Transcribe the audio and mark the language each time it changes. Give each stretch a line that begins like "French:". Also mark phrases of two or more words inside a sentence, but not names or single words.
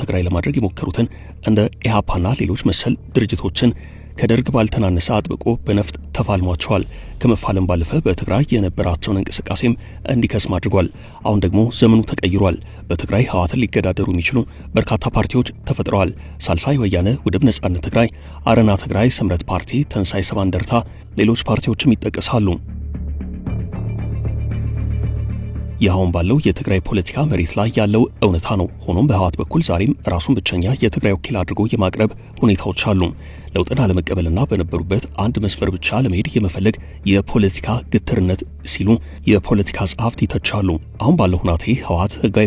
Amharic: ትግራይ ለማድረግ የሞከሩትን እንደ ኢህአፓና ሌሎች መሰል ድርጅቶችን ከደርግ ባልተናነሰ አጥብቆ በነፍጥ ተፋልሟቸዋል። ከመፋለም ባለፈ በትግራይ የነበራቸውን እንቅስቃሴም እንዲከስም አድርጓል። አሁን ደግሞ ዘመኑ ተቀይሯል። በትግራይ ህወሓትን ሊገዳደሩ የሚችሉ በርካታ ፓርቲዎች ተፈጥረዋል። ሳልሳይ ወያነ ውድብ ነጻነት ትግራይ፣ አረና ትግራይ፣ ስምረት ፓርቲ፣ ተንሳይ ሰባ እንደርታ፣ ሌሎች ፓርቲዎችም ይጠቀሳሉ። ይኸውን ባለው የትግራይ ፖለቲካ መሬት ላይ ያለው እውነታ ነው። ሆኖም በህወሓት በኩል ዛሬም ራሱን ብቸኛ የትግራይ ወኪል አድርጎ የማቅረብ ሁኔታዎች አሉ። ለውጥን አለመቀበልና በነበሩበት አንድ መስመር ብቻ ለመሄድ የመፈለግ የፖለቲካ ግትርነት ሲሉ የፖለቲካ ጸሐፍት ይተቻሉ። አሁን ባለው ሁናቴ ህወሓት ህጋዊ